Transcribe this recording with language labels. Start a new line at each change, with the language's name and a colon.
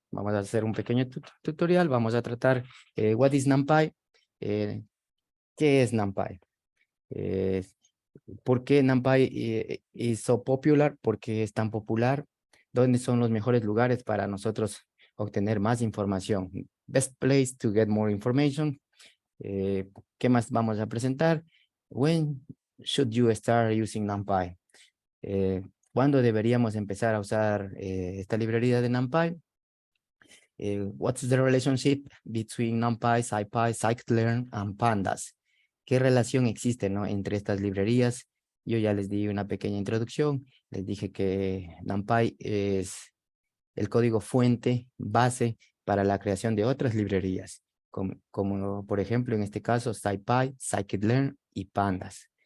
Spanish: Vamos a hacer un pequeño tutorial, vamos a tratar
English: what is NumPy,
Spanish: eh, ¿qué es NumPy? Eh, ¿Por qué NumPy
English: is so popular?
Spanish: ¿Por qué es tan popular? ¿Dónde son los mejores lugares para nosotros obtener más información?
English: Best place to get more information.
Spanish: ¿Qué más vamos a presentar?
English: When should you start using NumPy?
Spanish: ¿Cuándo deberíamos empezar a usar esta librería de NumPy?
English: What's the relationship between NumPy, SciPy, Scikit-learn, and Pandas?
Spanish: ¿Qué relación existe, no, entre estas librerías? Yo ya les di una pequeña introducción. Les dije que NumPy es el código fuente, base para la creación de otras librerías, como por ejemplo en este caso SciPy, Scikit-learn y Pandas.